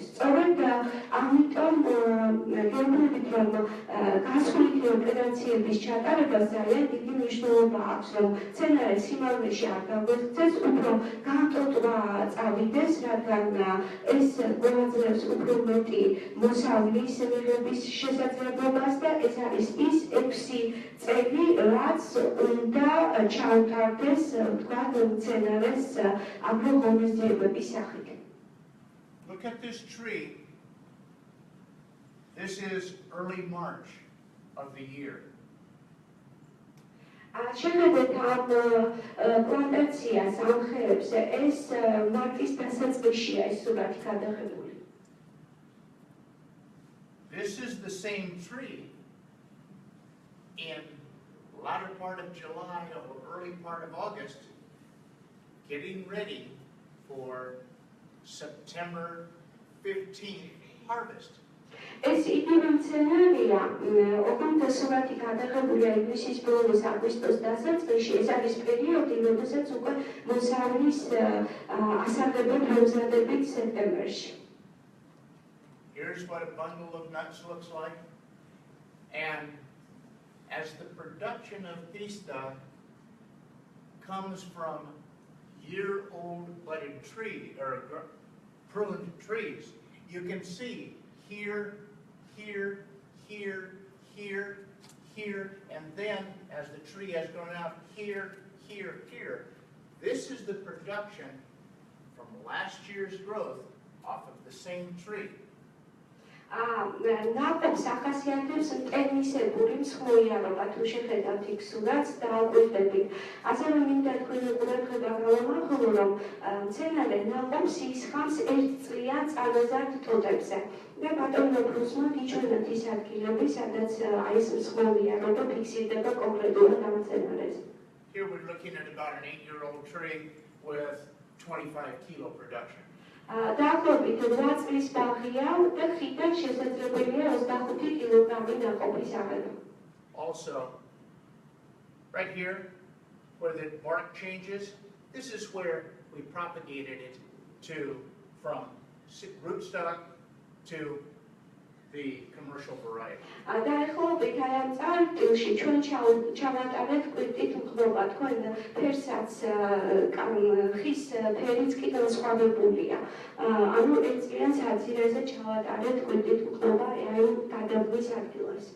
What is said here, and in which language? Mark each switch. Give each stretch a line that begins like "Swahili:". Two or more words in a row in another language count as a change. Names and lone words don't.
Georgian: სწორედ ამიტომ გეუბნებით, რომ გასხვლითი ოპერაციების ჩატარებას ძალიან დიდი მნიშვნელობა აქვს, რომ მცენარე სიმაღლეში არ გაგვექცეს, უფრო გამტოტვა წავიდეს, რადგან ეს გვაძლევს უფრო მეტი მოსავლის მიღების შესაძლებლობას და ეს არის ის 6 წელი, რაც უნდა ჩაუტარდეს, ვთქვათ, მცენარეს აგროღონისძიებების სახით.
English: Look at this tree. This is early March of the year.
Georgian: შეხედეთ ამ პლანტაციას, ამ ხეებს, ეს მარტის დასაწყისშია ეს სურათი გადაღებული.
English: This is the same tree in latter part of July or early part of August, getting ready for September 15th harvest.
Georgian: ეს იგივე მცენარეა, ოღონდ სურათი გადაღებულია ივნისის ბოლოს აგვისტოს დასაწყისში, ეს არის პერიოდი, როდესაც უკვე მოსავლის ასაღებად მომზადებით სექტემბერში.
English: Here's what a bundle of nuts looks like. And as the production of pista comes from year-old budded tree or pruned trees, you can see here, here, here, here, here, and then as the tree has grown out, here, here, here. This is the production from last year's growth off of the same tree.
Georgian: ნაყოფს ახასიათებს მტენისებური მსხმოიარობა, თუ შეხედავთ იქ სურათს დააკვირდებით. ასევე მინდა თქვენი ყურადღება გავამახვილო, რომ მცენარე ნაყოფს ისხამს ერთწლიან წარაზარდ ტოტებზე. და ბატონო პრუსმა გიჩვენათ ის ადგილები, სადაც აი ეს მსხმოიარობა ფიქსირდება კონკრეტულად ამ მცენარეს.
English: Here we're looking at about an 8-year-old tree with 25 kilo production.
Georgian: დაახლოებით 8 წლის ბაღია და ხიდან შესაძლებელია 25 კილოგრამი ნაყოფის აღება.
English: Also, right here, where the bark changes, this is where we propagated it from rootstock to the commercial variety.
Georgian: დაახლოებით აი ამ წარდგილში ჩვენ ჩავატარეთ კვირტით მღნობა, თქვენ ფერსაც ხის ფერიც კი განსხვავებულია. ანუ ერთწლიან საძირეზე ჩავატარეთ კვირტით მღნობა აი გადავლის ადგილას.